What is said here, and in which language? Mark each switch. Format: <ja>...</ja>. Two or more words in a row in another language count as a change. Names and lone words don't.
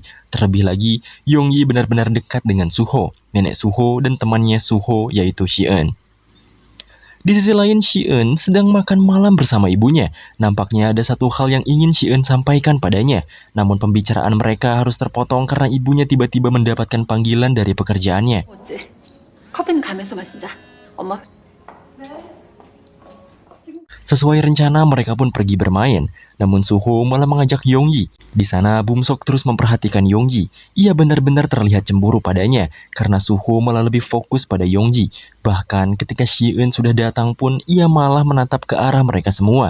<id>Terlebih lagi, Yonggi benar-benar dekat dengan Suho, nenek Suho dan temannya Suho yaitu Shi-eun. Di sisi lain, Shi-eun sedang makan malam bersama ibunya. Nampaknya ada satu hal yang ingin Shi-eun sampaikan padanya. Namun pembicaraan mereka harus terpotong karena ibunya tiba-tiba mendapatkan panggilan dari pekerjaannya.</id> <ko>어째 커피는 가면서 마시자. 엄마.</ko> <id>Sesuai rencana, mereka pun pergi bermain. Namun Suho malah mengajak Yonggi. Di sana, Bum-sok terus memperhatikan Yonggi. Ia benar-benar terlihat cemburu padanya, karena Suho malah lebih fokus pada Yonggi. Bahkan ketika Shi-eun sudah datang pun, ia malah menatap ke arah mereka semua.</id>